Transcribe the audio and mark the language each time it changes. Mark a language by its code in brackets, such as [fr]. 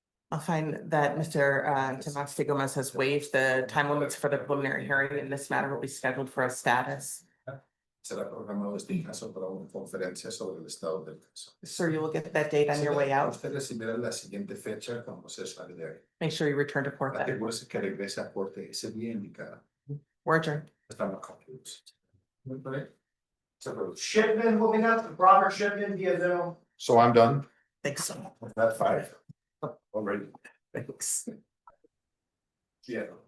[en] I'll find that Mr. Tamax de Gomez has waived the time limits for the preliminary hearing, and this matter will be scheduled for a status. [es] Será programado este caso para una conferencia sobre el estado del caso. [en] Sir, you will get that date on your way out. [es] Usted recibirá la siguiente fecha cuando se sale de ahí. [en] Make sure you return to court that. [es] Asegúrese que regrese a corte ese día indicado. [en] We're adjourned. [es] Estamos concluidos. [en] Shipman will be up, Robert Shipman via Zoom. So I'm done. Thanks so With that 5 already. Thanks. Yeah.